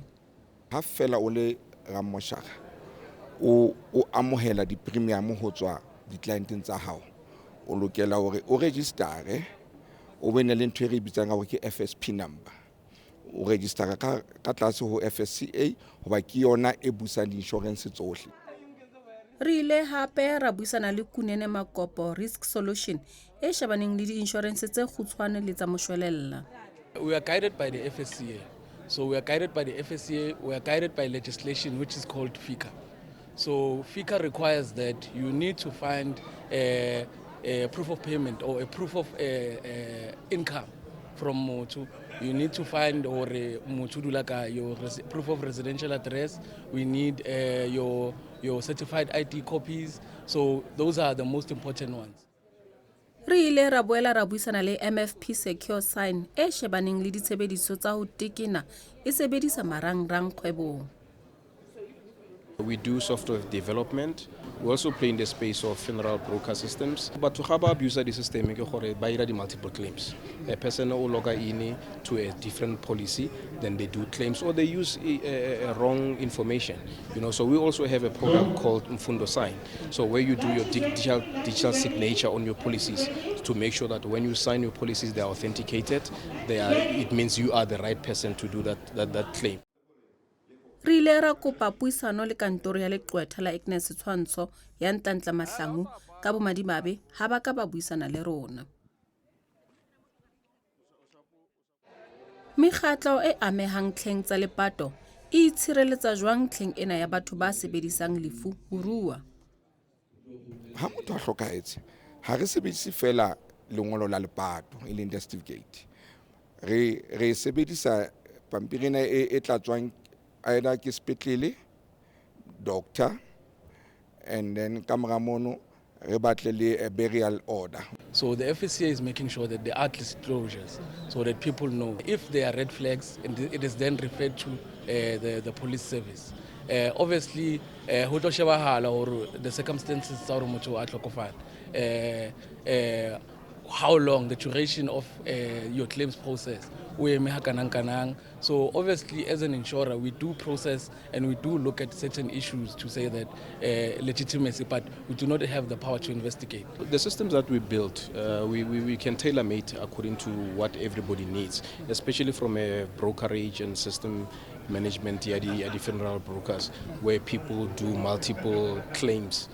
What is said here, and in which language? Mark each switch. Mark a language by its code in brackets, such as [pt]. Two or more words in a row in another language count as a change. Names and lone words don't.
[st] Ha fela o le ramoshaka o amohela di premium ho tswa di clienteng tsa hao o lokela hore o registere o bene le ntwe re bitsang ga ke FSP number o registere ka tlase ho FSCA hoba ke yona e busang insurance tsohle. Re ile hape ra buisana le Kunene Makopo Risk Solution e shabaneng le di insurance tse kgutshwane le tsa moshwelella. [en] We are guided by the FSCA. So we are guided by the FSCA, we are guided by legislation which is called FICA. So FICA requires that you need to find a proof of payment or a proof of income from Motu. You need to find or your proof of residential address. We need your certified ID copies. So those are the most important ones. [st] Re ile ra boela ra buisana le MFP Secure Sign e shebaneng le ditshebediso tsa ho tekena e sebedisa marangrang kgwebong. [en] We do software development. We also play in the space of funeral broker systems. But to have abuse the system, by the multiple claims. A person will log in to a different policy, then they do claims, or they use wrong information. So we also have a program called Mfundo Sign. So where you do your digital signature on your policies to make sure that when you sign your policies, they are authenticated. It means you are the right person to do that claim. [st] Re ile ra kopa puisano le kantoro ya leqwetha la Agnes Tshwantsho ya Ntantla Mahlangu ka bomadimabe ha ba ka ba buisana le rona. Mekgatlo e amehang tlheng tsa lepato e itshireletsa jwang tlheng ena ya batho ba sebedisang lefu ho rua. Ha motho a hlokahetse ha re sebedise fela lengolo la lepato e leng certificate re sebedisa pampirina e tlatswang either ke sepetlele [en] doctor and then [st] kamera mono re batle le a [en] burial order. So the FSCA is making sure that there are disclosures so that people know if there are red flags, and it is then referred to the police service. Obviously [st] ho tlo shebahala [en] or the circumstances [st] tsa hore motho a tlhokofala [en] how long, the duration of your claims process. So obviously as an insurer, we do process and we do look at certain issues to say that legitimacy, but we do not have the power to investigate. The systems that we built, we can tailor-made according to what everybody needs, especially from a brokerage and system management, the funeral brokers, where people do multiple claims.